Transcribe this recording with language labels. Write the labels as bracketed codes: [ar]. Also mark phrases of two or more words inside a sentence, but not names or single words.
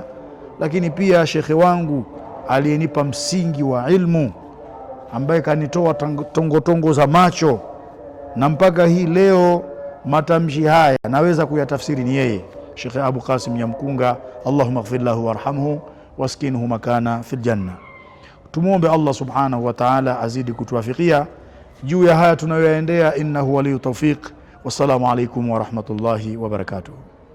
[sw] Lakini pia shekhe wangu aliyenipa msingi wa ilmu, ambaye kanitoa tongotongo za macho na mpaka hii leo matamshi haya naweza kuyatafsiri, ni yeye Sheikh Abu Qasim Nyamkunga, [ar] اللهم اغفر له وارحمه وأسكنه مكانا في الجنة. [sw] Tumuombe Allah [ar] سبحانه وتعالى [sw] azidi kutuwafikia juu ya haya tunayoyaendea, [ar] إنه ولي التوفيق. والسلام عليكم ورحمة الله وبركاته.